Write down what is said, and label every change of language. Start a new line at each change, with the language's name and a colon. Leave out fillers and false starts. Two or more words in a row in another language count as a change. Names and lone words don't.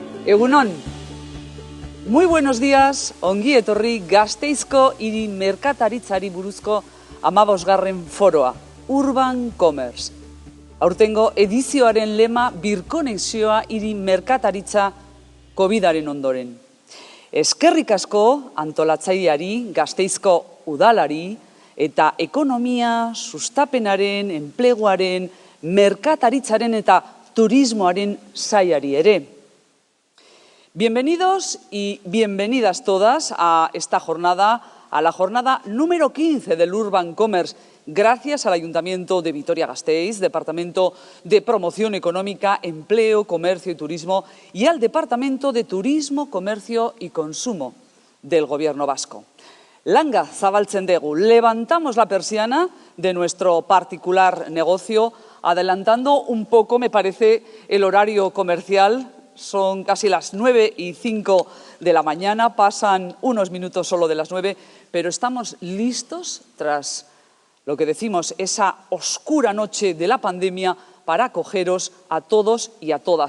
Basque: Egunon,
Spanish: muy buenos días,
Basque: ongi etorri Gasteizko hiri merkataritzari buruzko 15. foroa, Urban Commerce. Aurtengo edizioaren lema birkonexioa hiri merkataritza COVID-aren ondoren. Eskerrik asko antolatzaileari, Gasteizko udalari eta ekonomia, sustapenaren, enpleguaren, merkataritzaren eta turismoaren sailari ere.
Spanish: Bienvenidos y bienvenidas todas a esta jornada, a la jornada número 15 del Urban Commerce, gracias al Ayuntamiento de Vitoria-Gasteiz, Departamento de Promoción Económica, Empleo, Comercio y Turismo y al Departamento de Turismo, Comercio y Consumo del Gobierno vasco.
Basque: Langa zabaltzen dugu,
Spanish: levantamos la persiana de nuestro particular negocio, adelantando un poco, me parece, el horario comercial. Son casi las 9:05 de la mañana, pasan unos minutos solo de las 9, pero estamos listos tras lo que decimos, esa oscura noche de la pandemia para acogeros a todos y a todas.